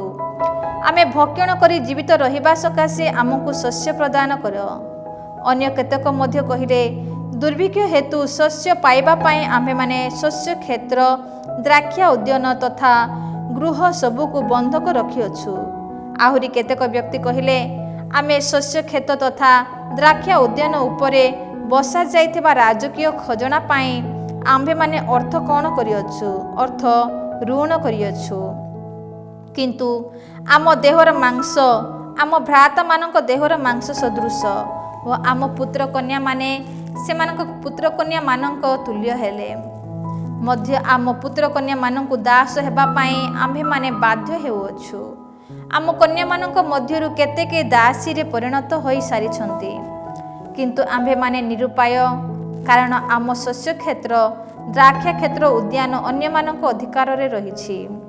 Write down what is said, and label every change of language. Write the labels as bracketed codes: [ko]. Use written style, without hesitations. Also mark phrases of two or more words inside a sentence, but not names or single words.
[or] ଆମେ ଭକ୍ଷଣ କରି ଜୀବିତ ରହିବା ସକାଶେ ଆମକୁ ଶସ୍ୟ ପ୍ରଦାନ କର। ଅନ୍ୟ କେତେକ ମଧ୍ୟ କହିଲେ, ଦୁର୍ଭିକ୍ଷ ହେତୁ ଶସ୍ୟ ପାଇବା ପାଇଁ ଆମ୍ଭେମାନେ ଶସ୍ୟ କ୍ଷେତ୍ର, ଦ୍ରାକ୍ଷା ଉଦ୍ୟାନ ତଥା ଗୃହ ସବୁକୁ ବନ୍ଧକ ରଖିଅଛୁ। ଆହୁରି କେତେକ ବ୍ୟକ୍ତି କହିଲେ, ଆମେ ଶସ୍ୟ କ୍ଷେତ୍ର ତଥା ଦ୍ରାକ୍ଷା ଉଦ୍ୟାନ ଉପରେ ବସା ଯାଇଥିବା ରାଜକୀୟ ଖଜଣା ପାଇଁ ଆମ୍ଭେ ମାନେ ଅର୍ଥ କୌନ କରିଅଛୁ ଅର୍ଥ ଋଣ କରିଅଛୁ କିନ୍ତୁ ଆମ ଦେହର ମାଂସ ଆମ ଭ୍ରାତା ମାନଙ୍କ ଦେହର ମାଂସ ସଦୃଶ ଓ ଆମ ପୁତ୍ର କନ୍ୟା ମାନେ ସେମାନଙ୍କ ପୁତ୍ର କନ୍ୟା ମାନଙ୍କ ତୁଲ୍ୟ ହେଲେ ମଧ୍ୟ ଆମ ପୁତ୍ର କନ୍ୟା ମାନଙ୍କ ଦାସ ହେବା ପାଇଁ ଆମ୍ଭେ ମାନେ ବାଧ୍ୟ ହେଉଛୁ ଆମ କନ୍ୟା ମାନଙ୍କ ମଧ୍ୟରୁ କେତେକେ ଦାସୀ ରେ ପରିଣତ ହୋଇ ସାରିଛନ୍ତି କିନ୍ତୁ ଆମ୍ଭେ ମାନେ ନିରୁପାୟ କାରଣ ଆମ ଶସ୍ୟ କ୍ଷେତ୍ର ଦ୍ରାକ୍ଷା କ୍ଷେତ୍ର ଉଦ୍ୟାନ ଅନ୍ୟ ମାନଙ୍କ ଅଧିକାର ରେ ରହିଛି